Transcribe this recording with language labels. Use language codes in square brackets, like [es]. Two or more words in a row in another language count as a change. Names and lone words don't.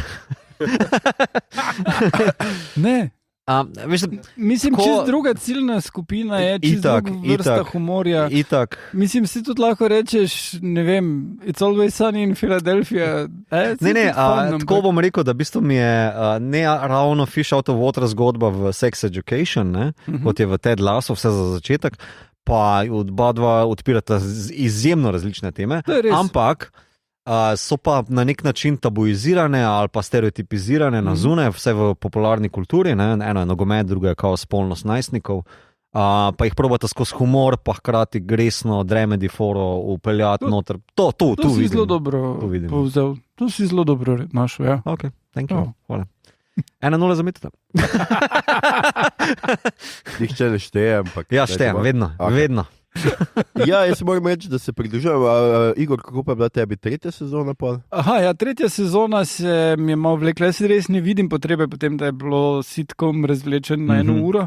[sl] Ne. Mislim, čist druga ciljna skupina je, čist druga vrsta humorja. Mislim, si tudi lahko rečeš, ne vem, It's Always Sunny in Philadelphia. Tako bom rekel, da v bistvu mi je ne ravno [en] fish out of water [sl] zgodba v Sex Education, kot je v Ted Lasso, vse za začetek, pa oba dva odpirata izjemno različne teme, ampak so pa na nek način tabuizirane ali pa stereotipizirane na zunaj, vse v popularni kulturi, eno je nogomet, drugo je kao spolnost najstnikov, pa jih probata skozi humor, pa hkrati gresno dramedy foro upeljati noter. To si zelo dobro povzel. To si zelo dobro našel, ja. [en] Ok, thank you. [sl] Hvala. 1-0 za Mitota. Nihče ne šteje, ampak... Ja, štejem, vedno. Ja, jaz moram reči, da se pridružujem. Igor, kako pa je bila tebi tretja sezona? Tretja sezona se mi je malo vlekla. Jaz res ne vidim potrebe potem, da je bilo sitcom razvlečen na 1 uro.